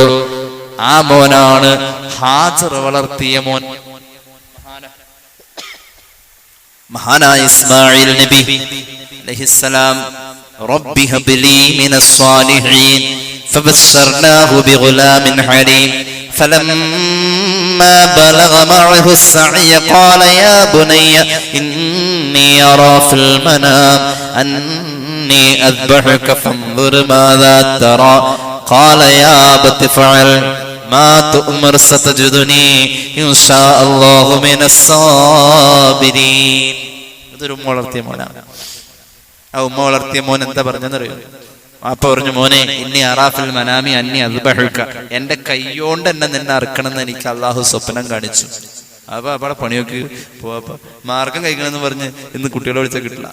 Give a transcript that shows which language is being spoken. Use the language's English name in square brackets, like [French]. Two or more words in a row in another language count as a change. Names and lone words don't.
[Malayalam] ആ മോനാണ് ഹാജർ വളർത്തിയ മോൻ, മഹാനായ ഇസ്മായിൽ നബി അലൈഹിസ്സലാം. [Arabic] رب هب لي من الصالحين فبشرناه بغلام حليم فلما بلغ معه السعي قال يا بني إني أرى في المنام أني أذبحك فانظر ماذا ترى قال يا أبت افعل ما تؤمر ستجدني إن شاء الله من الصابرين. [Malayalam] ഇതൊരു ഉമ്മ വളർത്തിയ മോനാണ്. ആ ഉമ്മ വളർത്തിയ മോൻ എന്താ പറഞ്ഞെന്നറിയോ? അപ്പൊ പറഞ്ഞു, മോനെ [Arabic] إني أرى في المنام أني أذبحك, [Malayalam] എന്റെ കൈയോണ്ട് എന്നെ നിന്നെ അറുക്കണമെന്ന് എനിക്ക് അള്ളാഹു സ്വപ്നം കാണിച്ചു. അപ്പൊ അവിടെ പണിയൊക്കെ പോവാ, മാർഗം കഴിക്കണമെന്ന് പറഞ്ഞ് ഇന്ന് കുട്ടികളെ വിളിച്ചാൽ കിട്ടില്ല.